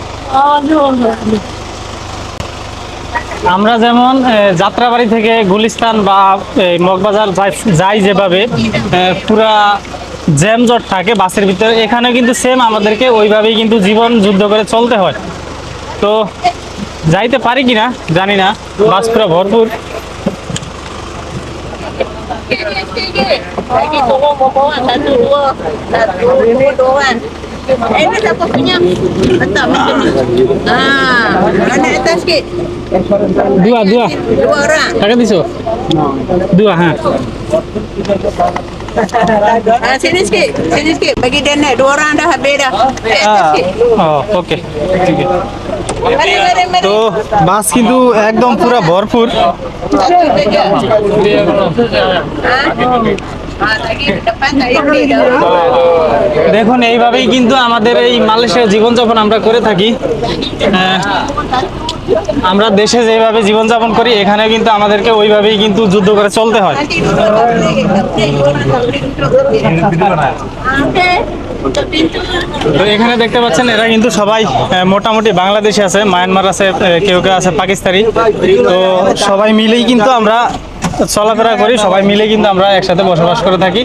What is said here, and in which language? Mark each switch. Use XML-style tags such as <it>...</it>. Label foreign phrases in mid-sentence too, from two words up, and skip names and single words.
<bn>আমরা যেমন যাত্রাবাড়ি থেকে গুলিস্তান বা মগবাজার যাই যেভাবে পুরা জ্যামজট থাকে বাসের ভিতরে, এখানে কিন্তু সেম আমাদেরকে ওইভাবেই কিন্তু জীবন যুদ্ধ করে চলতে হয়। তো যাইতে পারি কিনা জানি না, বাস পুরো ভরপুর।</bn> <ms>Lagi turun bawa satu dua doan. Ini siapa punya? Letak macam ni. Naik atas sikit. dua dua Dua orang.</ms> <bn>টাকা দিছো? দুয়া, হ্যাঁ।</bn> <ms>Sini sikit. Sini sikit. Bagi dia naik. Dua orang dah habis dah. Naik atas sikit.</ms> <bn>ওকে, ঠিক আছে।</bn> <ms>Mari, mari, mari.</ms> <bn>তো বাস কিন্তু একদম পুরো ভরপুর।</bn> <ms>Satu saja. Lagi depan tak boleh dah.</ms> <bn>দেখুন, এইভাবেই কিন্তু আমাদের এই মালয়েশিয়া জীবনযাপন আমরা করে থাকি। আমরা দেশে যেভাবে জীবনযাপন করি, এখানে কিন্তু আমাদেরকে ওইভাবেই কিন্তু যুদ্ধ করে চলতে হয়।</bn> <ms>Nanti duduk tak boleh. Tak boleh. Orang tak boleh duduk. Okey. Untuk pintu.</ms> <bn>তো এখানে দেখতে পাচ্ছেন এরা কিন্তু সবাই মোটামুটি বাংলাদেশি আছে, মায়ানমার আছে, কেউ কেউ আছে পাকিস্তানি। তো সবাই মিলেই কিন্তু আমরা চলাফেরা করি, সবাই মিলে কিন্তু আমরা একসাথে বসবাস করে থাকি।</bn>